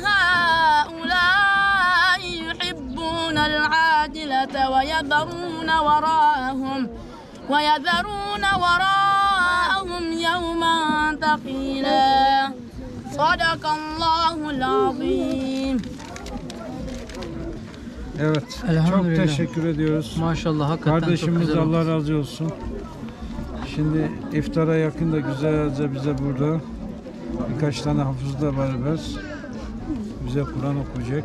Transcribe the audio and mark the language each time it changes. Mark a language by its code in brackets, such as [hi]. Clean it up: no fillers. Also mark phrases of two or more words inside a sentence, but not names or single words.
[ar] هؤلاء يحبون العاجلة ويذرون وراءهم يوما ثقيلا صدق الله العظيم. [tr] Evet, Elhamdülillah. çok teşekkür ediyoruz. Maşallah, hakikaten Kardeşimiz çok güzel Allah olmuş. razı olsun. Şimdi iftara yakın da güzelce bize burada birkaç tane hafızla beraber bize Kur'an okuyacak.